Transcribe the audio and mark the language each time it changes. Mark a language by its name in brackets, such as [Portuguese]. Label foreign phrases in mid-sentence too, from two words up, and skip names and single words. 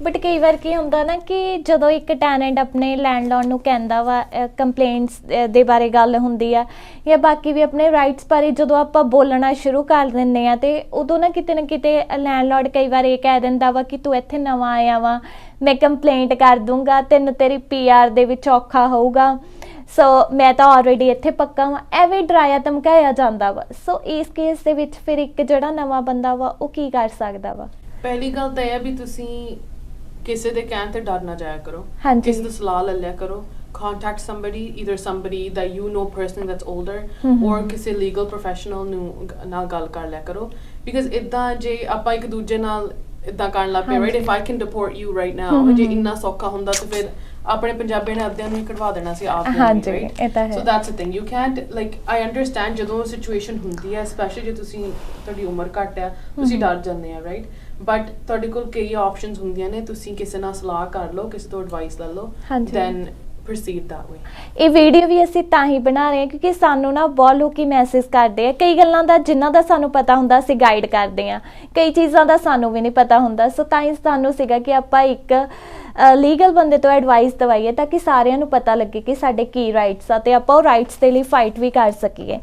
[Punjabi] ਬਟ ਕਈ ਵਾਰ ਕੀ ਹੁੰਦਾ ਨਾ ਕਿ ਜਦੋਂ ਇੱਕ ਟੈਨੈਂਟ ਆਪਣੇ ਲੈਂਡਲॉर्ड ਨੂੰ ਕਹਿੰਦਾ ਵਾ ਕੰਪਲੇਂਟਸ ਦੇ ਬਾਰੇ ਗੱਲ ਹੁੰਦੀ ਆ ਜਾਂ ਬਾਕੀ ਵੀ ਆਪਣੇ ਰਾਈਟਸ ਬਾਰੇ ਜਦੋਂ ਆਪਾਂ ਬੋਲਣਾ ਸ਼ੁਰੂ ਕਰ ਦਿੰਦੇ ਆ ਤੇ ਉਦੋਂ ਨਾ ਕਿਤੇ ਲੈਂਡਲॉर्ड ਕਈ ਵਾਰ ਇਹ ਕਹਿ ਦਿੰਦਾ ਵਾ ਕਿ ਤੂੰ ਇੱਥੇ ਨਵਾਂ ਆਇਆ ਵਾ, ਮੈਂ ਕੰਪਲੇਂਟ ਕਰ ਦੂੰਗਾ, ਤੈਨੂੰ ਤੇਰੀ PR ਦੇ ਵਿੱਚ ਔਖਾ ਹੋਊਗਾ, ਸੋ ਮੈਂ ਤਾਂ ਆਲਰੇਡੀ ਇੱਥੇ ਪੱਕਾ ਵਾਂ, ਐਵੇਂ ਡਰਾਇਆ ਧਮਕਾਇਆ ਜਾਂਦਾ ਵਾ। ਸੋ ਇਸ ਕੇਸ ਦੇ ਵਿੱਚ ਫਿਰ ਇੱਕ ਜਿਹੜਾ ਨਵਾਂ ਬੰਦਾ ਵਾ ਉਹ ਕੀ ਕਰ ਸਕਦਾ ਵਾ? ਪਹਿਲੀ ਗੱਲ ਤਾਂ ਇਹ ਆ ਵੀ ਤੁਸੀਂ ਕਿਸੇ ਦੇ ਕਹਿਣ ਤੇ ਡਰ ਨਾ ਜਾਇਆ ਕਰੋ, ਕਿਸੇ ਦੀ ਸਲਾਹ ਲੈ ਲਿਆ ਕਰੋ। [English] Contact somebody, either somebody that you know personally that's older or ਕਿਸੇ legal professional [Punjabi] ਨੂੰ ਨਾਲ ਗੱਲ ਕਰ ਲਿਆ ਕਰੋ। Because ਇੱਦਾਂ ਜੇ ਆਪਾਂ ਇੱਕ ਦੂਜੇ ਨਾਲ ਇੱਦਾਂ ਕਰਨ ਲੱਗ ਪਏ, [English] right, if I can deport you right now, [Punjabi] ਜੇ ਇੰਨਾ ਸੌਖਾ ਹੁੰਦਾ ਤਾਂ ਫਿਰ ਆਪਣੇ ਪੰਜਾਬੀ ਨੇ ਅੱਧਿਆਂ ਨੂੰ ਹੀ ਕਢਵਾ ਦੇਣਾ ਸੀ ਆਪ ਨੂੰ, [English] right? So that's the thing, you can't, like, I understand [Punjabi] ਜਦੋਂ ਸਿਚੁਏਸ਼ਨ ਹੁੰਦੀ ਹੈ, ਸਪੈਸ਼ਲੀ ਜੇ ਤੁਸੀਂ ਤੁਹਾਡੀ ਉਮਰ ਘੱਟ ਆ, ਤੁਸੀਂ ਡਰ ਜਾਂਦੇ ਆ, right? ਬਟ ਤੁਹਾਡੇ ਕੋਲ ਕਈ ਆਪਸ਼ਨਸ ਹੁੰਦੀਆਂ ਨੇ, ਤੁਸੀਂ ਕਿਸੇ ਨਾਲ ਸਲਾਹ ਕਰ ਲਓ, ਕਿਸੇ ਤੋਂ ਐਡਵਾਈਸ ਲੈ ਲਓ, [English] then proceed that way. [Punjabi] ਇਹ ਵੀਡੀਓ ਵੀ ਅਸੀਂ ਤਾਂ ਹੀ ਬਣਾ ਰਹੇ ਹਾਂ ਕਿਉਂਕਿ ਸਾਨੂੰ ਨਾ ਬਹੁਤ ਲੋਕੀ ਮੈਸੇਜ ਕਰਦੇ ਆ ਕਈ ਗੱਲਾਂ ਦਾ ਜਿਨ੍ਹਾਂ ਦਾ ਸਾਨੂੰ ਪਤਾ ਹੁੰਦਾ ਅਸੀਂ ਗਾਈਡ ਕਰਦੇ ਆ, ਕਈ ਚੀਜ਼ਾਂ ਦਾ ਸਾਨੂੰ ਵੀ ਨਹੀਂ ਪਤਾ ਹੁੰਦਾ। ਸੋ ਤਾਂ ਹੀ ਸਾਨੂੰ ਸੀਗਾ ਕਿ ਆਪਾਂ ਇੱਕ ਲੀਗਲ ਬੰਦੇ ਤੋਂ ਐਡਵਾਈਸ ਦਵਾਈਏ ਤਾਂ ਕਿ ਸਾਰਿਆਂ ਨੂੰ ਪਤਾ ਲੱਗੇ ਕਿ ਸਾਡੇ ਕੀ ਰਾਈਟਸ ਆ ਤੇ ਆਪਾਂ ਉਹ ਰਾਈਟਸ ਦੇ ਲਈ ਫਾਈਟ ਵੀ ਕਰ ਸਕੀਏ।